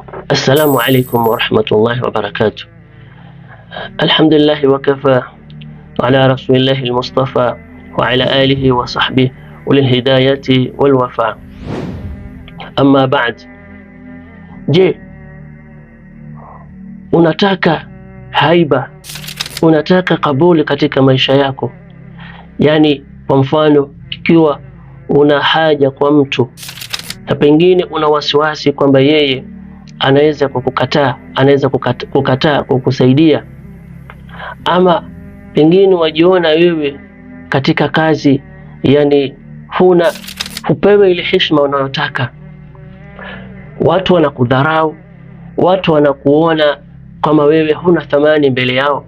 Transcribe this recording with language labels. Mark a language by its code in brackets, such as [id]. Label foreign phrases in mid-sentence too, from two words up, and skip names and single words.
[ar] السلام عليكم ورحمة الله وبركاته. الحمد لله وكفى وعلى رسول الله المصطفى وعلى آله وصحبه أولي الهداية والوفا. أما بعد. [sw] Je, unataka haiba, unataka kabuli katika maisha yako? Yani kwa mfano, ikiwa una haja kwa mtu na pengine una wasiwasi kwamba yeye anaweza kukukataa, anaweza kukataa kukusaidia, ama pengine wajiona wewe katika kazi, yani hupewe ile heshima unayotaka, watu wanakudharau, watu wanakuona kama wewe huna thamani mbele yao.